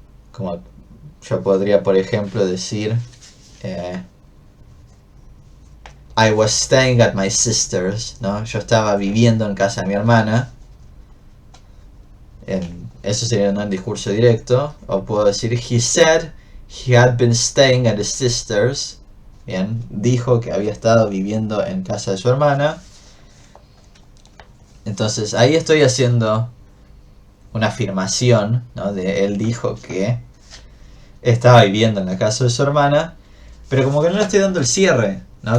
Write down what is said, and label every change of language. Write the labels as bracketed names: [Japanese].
[Spanish] Como yo podría, por ejemplo, decir I was staying at my sister's, ¿no? Yo estaba viviendo en casa de mi hermana. Eso sería un discurso directo. [English] O puedo decir he said he had been staying at his sister's. [Spanish] Bien, dijo que había estado viviendo en casa de su hermana. Entonces ahí estoy haciendo una afirmación, ¿no? De él dijo que estaba viviendo en la casa de su hermana, pero como que no le estoy dando el cierre, ¿no?